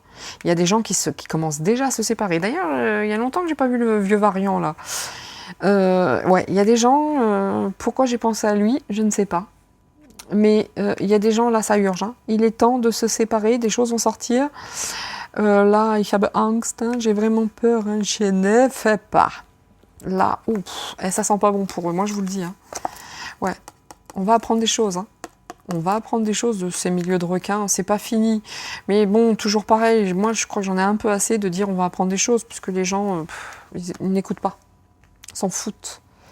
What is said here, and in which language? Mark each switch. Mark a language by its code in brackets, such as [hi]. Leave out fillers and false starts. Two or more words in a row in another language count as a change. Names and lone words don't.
[fr] Il y a des gens qui commencent déjà à se séparer. D'ailleurs, il y a longtemps que j'ai pas vu le vieux variant là. Ouais, il y a des gens, pourquoi j'ai pensé à lui, je ne sais pas. Mais il y a des gens, là, ça urge. Hein. Il est temps de se séparer, des choses vont sortir. Là, [de] ich habe Angst, [fr] hein, j'ai vraiment peur, hein, je ne fais pas. Là, ouf, ça sent pas bon pour eux, moi je vous le dis. Hein. Ouais, on va apprendre des choses. Hein. On va apprendre des choses de ces milieux de requins, c'est pas fini. Mais bon, toujours pareil, moi je crois que j'en ai un peu assez de dire on va apprendre des choses, puisque les gens, ils n'écoutent pas, s'en foutent.